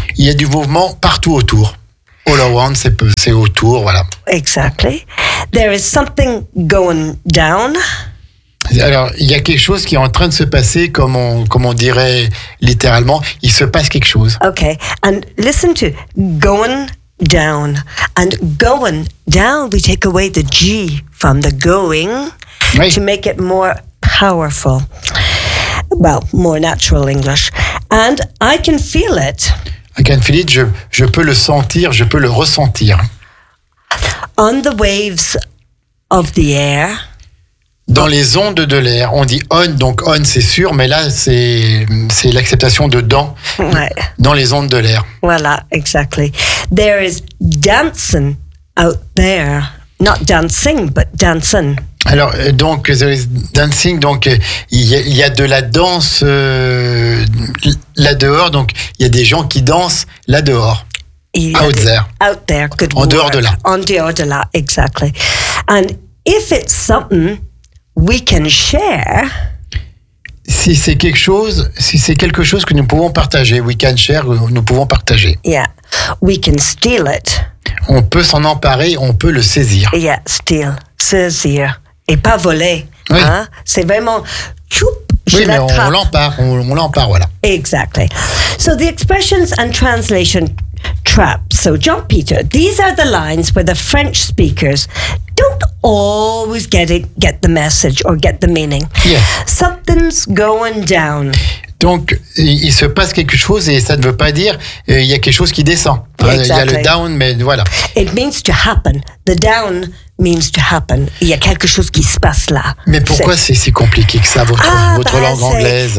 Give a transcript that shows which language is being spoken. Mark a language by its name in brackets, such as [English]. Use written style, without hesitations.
[French] Il y a du mouvement partout autour. [English] All around, [French] c'est autour, voilà. [English] Exactly. There is something going down. [French] Alors, il y a quelque chose qui est en train de se passer, comme on dirait littéralement, il se passe quelque chose. [English] Okay, and listen to going down. And going down, we take away the G from the going to make it more powerful. Well, more natural English. And I can feel it. I can feel it, [French] je peux le sentir, je peux le ressentir. [English] On the waves of the air. [French] Dans les ondes de l'air, on dit on, donc on c'est sûr, mais là c'est l'acceptation de dans, ouais. Dans les ondes de l'air. Voilà, exactly. [English] There is dancing out there, not dancing, but dancing. [French] Alors, donc, [English] there is dancing, [French] donc il y a de la danse là-dehors, donc il y a des gens qui dansent là-dehors. [English] Out there. Out there, good [French] word. En dehors de là. En dehors de là, [English] exactly. And if it's something we can share. [French] Si c'est quelque chose que nous pouvons partager, [English] we can share, [French] nous pouvons partager. [English] Yeah. We can steal it. [French] On peut s'en emparer, on peut le saisir. Yeah, steal, saisir. Et pas voler. Oui. Hein? C'est vraiment. Oui, mais on l'empare, voilà. [English] Exactly. So the expressions and translation trap. So, John Peter, these are the lines where the French speakers don't always get the message or get the meaning. Yeah. Something's going down. [French] Donc, il se passe quelque chose et ça ne veut pas dire il y a quelque chose qui descend. [English] Exactly. [French] Il y a le down, mais voilà. [English] It means to happen. The down means to happen. [French] Il y a quelque chose qui se passe là. Mais pourquoi c'est si compliqué que ça, votre langue anglaise?